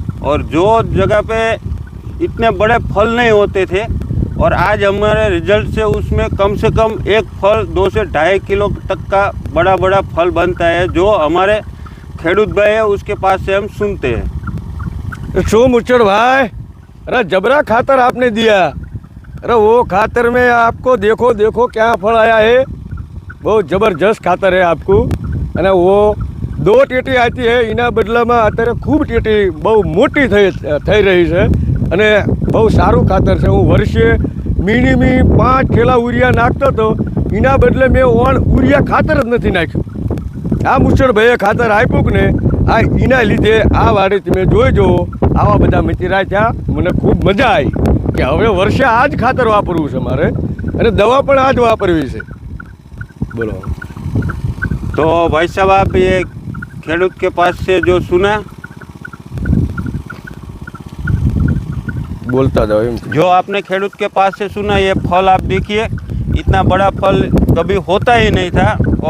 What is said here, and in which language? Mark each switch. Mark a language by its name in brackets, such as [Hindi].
[Hindi] और जो जगह पे इतने बड़े फल नहीं होते थे और आज हमारे रिजल्ट से उसमें कम से कम एक फल 2 से 2.5 किलो तक का बड़ा बड़ा फल बनता है, जो हमारे खेडूत भाई है उसके पास से हम सुनते हैं। शो मुचड़ भाई, अरे जबरा खातर आपने दिया, अरे वो खातर में आपको देखो देखो क्या फल आया है, बहुत ज़बरदस्त खातर है आपको। [Gujarati] અને वो 2 ટેટી આતી है એના બદલામાં અત્યારે ખૂબ ટેટી બહુ મોટી થઈ રહી છે અને બહુ સારું ખાતર છે। હું વર્ષે મિનિમમ 5 થેલા ઉરિયા નાખતો હતો, એના બદલે મેં ઉરિયા ખાતર જ નથી નાખ્યું। આ મુચળભાઈએ ખાતર આપ્યું કે ને આ એના લીધે આ વાડી તમે જોઈજો આવા બધા મિત્રા થયા, મને ખૂબ મજા આવી કે હવે વર્ષે આ જ ખાતર વાપરવું છે મારે અને દવા પણ આ જ વાપરવી છે। બોલો। [Hindi] तो भाई साहब आप ये खेडूत के पास से जो सुना, बोलता जाओ। जो आपने खेडूत के पास से सुना, ये फल आप देखिए, इतना बड़ा फल कभी होता ही नहीं था।